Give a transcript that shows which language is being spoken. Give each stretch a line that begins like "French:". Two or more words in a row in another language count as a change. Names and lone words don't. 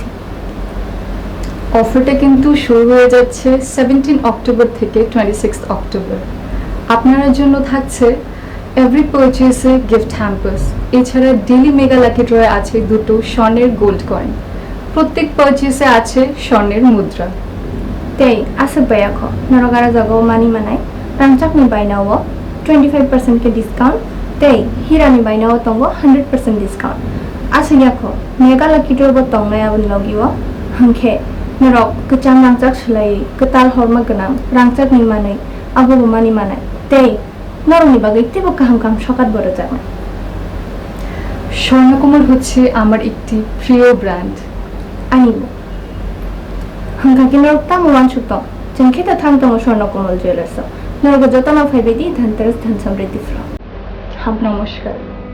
Bangla: অফারটা কিন্তু শুরু হয়ে যাচ্ছে 17 অক্টোবর থেকে 26 অক্টোবর। আপনার জন্য থাকছে
English: every purchase-e gift hampers,
Bangla: এছাড়া
English: daily mega lucky draw-e
Bangla: আছে 2টো স্বর্ণের
English: gold coin.
Bangla: প্রত্যেক পারচেসে আছে স্বর্ণের মুদ্রা।
Kok Borok: Tei asa bayakho norogara jago mani manai rangchakni bainao 25% ke discount tei hirani bainao tongo 100% discount asa yakho megala kitor bo tongnai abun logiwo hangkhe norok kechang rangchak slai ketal horma ganang rangchakni manai abo mani manai tei noroni bagai tebo kaham kam sokat boro jana
Bangla: স্বর্ণকমল হচ্ছে আমার একটি প্রিয় ব্র্যান্ড।
Kok Borok: ani hangka kinor tamu wansukto jengkheta thamtongo swarnakomal jewelers norok jotona phaibedi dhanteras dhan samriddhi flo
Bangla: নমস্কার।